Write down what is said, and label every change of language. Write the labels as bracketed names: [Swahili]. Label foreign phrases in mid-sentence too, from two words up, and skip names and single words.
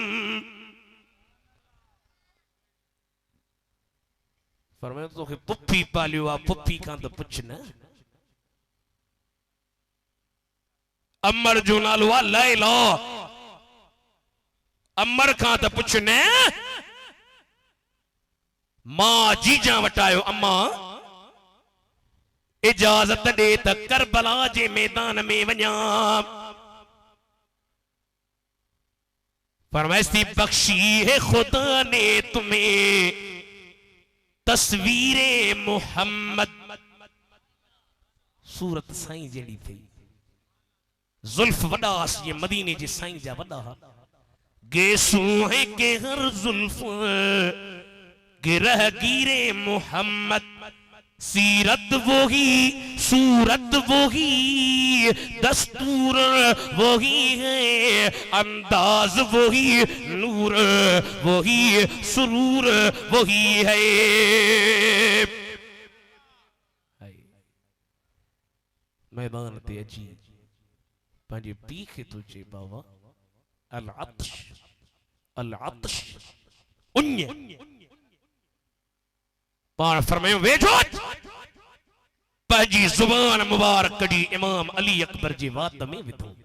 [Sindhi] फरमायो तोखे पुफी पालियो आ पुफी खां त पुछ न अमर जो नालो आ लैला अमर खां त पुछ न मां जीजा वटायो अम्मा इजाजत दे त करबला जे मैदान में वञा फरमाइस्ती [Urdu] بخشی ہے خدا نے تمہیں تصویرِ محمد [Sindhi] सूरत साईं जड़ी थी जुल्फ वडास ये मदीने जी साईं जा वडा गेसू है के हर जुल्फ गिरह गिरे मोहम्मद [Urdu] سیرت وہی صورت وہی دستور وہی ہے انداز وہی نور وہی سرور وہی ہے [Sindhi] मैदान ते अची पंहिंजे पीउ खे थो चए बाबा अल अतश उञ पाण फरमायो वेठो पंहिंजी ज़ुबान मुबारक कढी इमाम अली अकबर जी वात में विधो